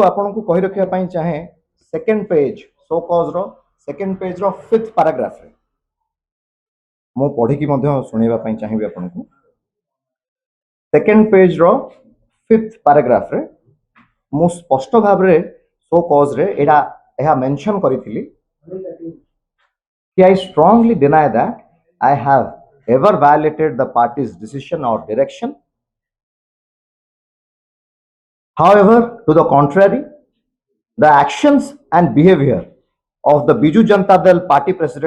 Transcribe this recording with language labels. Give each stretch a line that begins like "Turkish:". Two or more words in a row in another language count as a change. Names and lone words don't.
Odia: ଆପଣଙ୍କୁ କହି ରଖିବା ପାଇଁ ଚାହେଁ ସେକେଣ୍ଡ ପେଜ
English: show cause
Odia: ସେକେଣ୍ଡ ପେଜର 5th ପାରାଗ୍ରାଫରେ ମୁଁ ପଢ଼ିକି ମଧ୍ୟ ଶୁଣେଇବା ପାଇଁ ଚାହିଁବି ଆପଣଙ୍କୁ ସେକେଣ୍ଡ ପେଜର 5th ପାରାଗ୍ରାଫରେ ମୁଁ ସ୍ପଷ୍ଟ ଭାବରେ
English: show cause
Odia: ଏହା ମେନସନ୍ କରିଥିଲି कि
English: I strongly deny that I have ever violated the party's decision or direction. However, to the contrary, the actions and behavior of the Biju Janata Dal party president